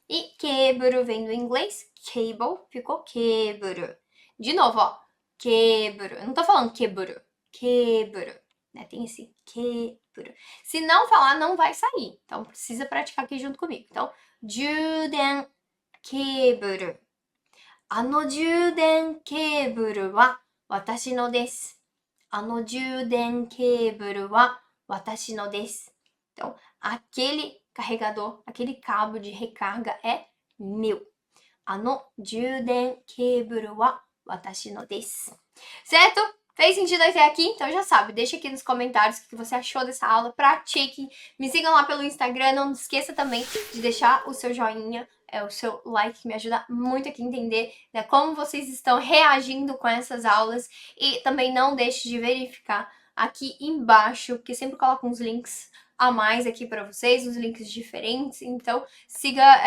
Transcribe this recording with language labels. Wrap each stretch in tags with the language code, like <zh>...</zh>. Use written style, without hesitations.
<pt>E keburu vem do inglês, cable, ficou keburu. De novo, ó, keburu. Eu não tô falando keburu, keburu. Né? Tem esse keburu. Se não falar, não vai sair. Então, precisa praticar aqui junto comigo. Então, juden keburu.</pt> <ja>充電ケーブルは私のです。充電ケーブルは私のです。</ja> <pt>Então, aquele carregador, aquele cabo de recarga é meu.</pt> <ja>充電ケーブルは私のです。</ja> <pt>Certo? Fez sentido até aqui? Então já sabe, deixa aqui nos comentários o que você achou dessa aula, pratique, me sigam lá pelo Instagram, não esqueça também de deixar o seu joinha, o seu like, que me ajuda muito aqui a entender, né, como vocês estão reagindo com essas aulas, e também não deixe de verificar aqui embaixo, porque sempre coloco uns links a mais aqui para vocês, uns links diferentes, então siga,</pt>